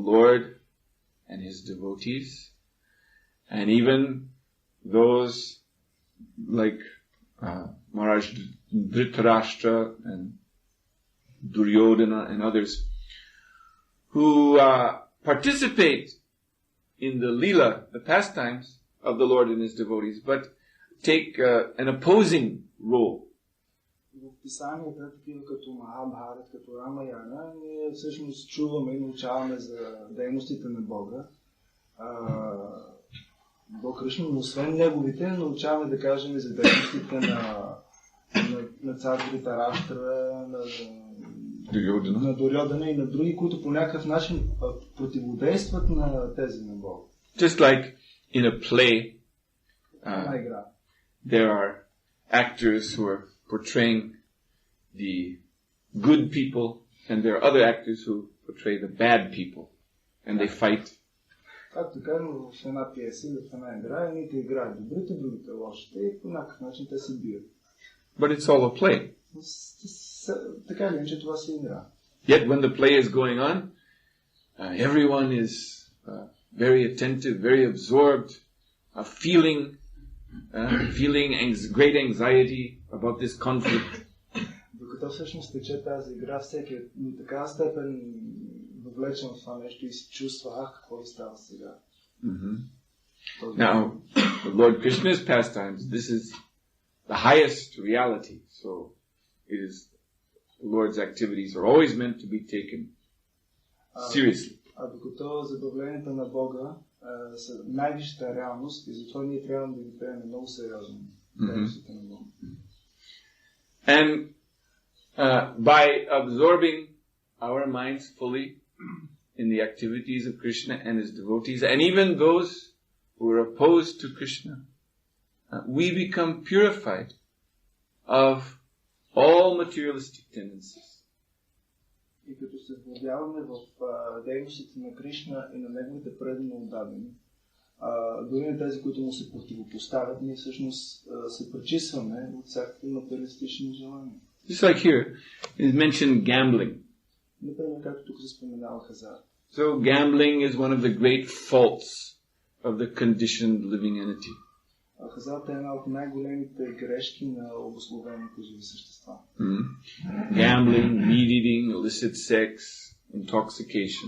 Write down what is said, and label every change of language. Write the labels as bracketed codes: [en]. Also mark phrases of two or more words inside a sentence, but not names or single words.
[en] Lord and His devotees, and even those like Maharaj Dhritarashtra and Duryodhana and others who participate in the lila, the pastimes of the Lord and His devotees, but take an opposing role. [bg] В писанията, такива като Махабхарат, като Рамаяна, ние всъщност чуваме и научаваме за дейностите на Бога. Бог Кришна, но освен неговите, научаваме да кажем за дейностите на цар Дритараштра, на на Дурьодана и на други, които по някакъв начин противодействат на тези на Бога. [en] Just like in a play, there are actors who are portraying the good people, and there are other actors who portray the bad people, and they fight. [bg] Както казвам, в една пиеса или в една игра, едните играят добрите, другите лошите и по някакъв начин те се бият. [en] But it's all a play. [bg] Така или иначе това се игра. [en] Yet when the play is going on, everyone is very attentive, very absorbed, feeling great anxiety about this conflict. [bg] Докато всъщност тече тази игра, всеки е до такава степен въвлечен в това нещо и се чувства, какво става сега. [en] Now, the Lord Krishna's pastimes, this is the highest reality. So, it is, the Lord's activities are always meant to be taken seriously. [bg] Докато забавленията на Бога са най-висшата реалност и затова ние трябва да ги приемем много сериозно. На Бога. [en] And by absorbing our minds fully in the activities of Krishna and his devotees, and even those who are opposed to Krishna, we become purified of all materialistic tendencies. [bg] И като се вглъбяваме в дейностите на Кришна и на неговите предано отдадени, дори на тези, които му се противопоставят, ние всъщност се пречистваме от всякакви материалистични желания. [en] Just like here, it is mentioned gambling. [bg] Например, както тук се споменава хазарт. [en] So gambling is one of the great faults of the conditioned living entity. [bg] Хазарт е една от най-големите грешки на обусловените живи същества. [en] Gambling, meat eating, illicit sex, intoxication.